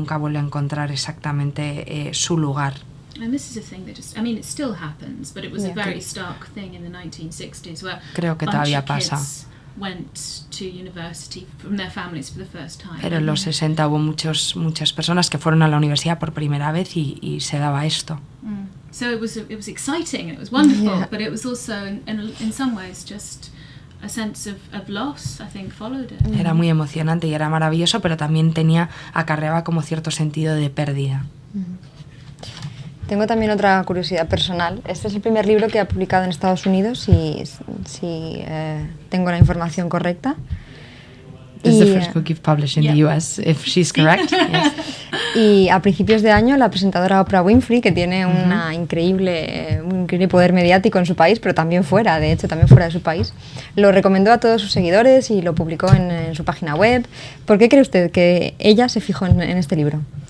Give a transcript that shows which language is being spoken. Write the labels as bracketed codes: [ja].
[es] Nunca vuelve a encontrar exactamente su lugar. [en] And this is a thing that it still happens, but it was a very stark thing in the 1960s, where [es] creo que todavía pasa. [en] Went to university from their families for the first time. [es] Pero en los 60 hubo muchas personas que fueron a la universidad por primera vez y se daba esto. [en] So it was exciting, it was wonderful, but it was also in some ways just a sense of loss, I think, followed it. [es] Era muy emocionante y era maravilloso, pero también acarreaba como cierto sentido de pérdida. Tengo también otra curiosidad personal. Este es el primer libro que ha publicado en Estados Unidos, si tengo la información correcta. [en] This is the first book you've published in the US, if she's correct. Yes. [es] Y a principios de año, la presentadora Oprah Winfrey, que tiene un increíble poder mediático en su país, pero también fuera, de hecho, también fuera de su país, lo recomendó a todos sus seguidores y lo publicó en su página web. ¿Por qué cree usted que ella se fijó en este libro?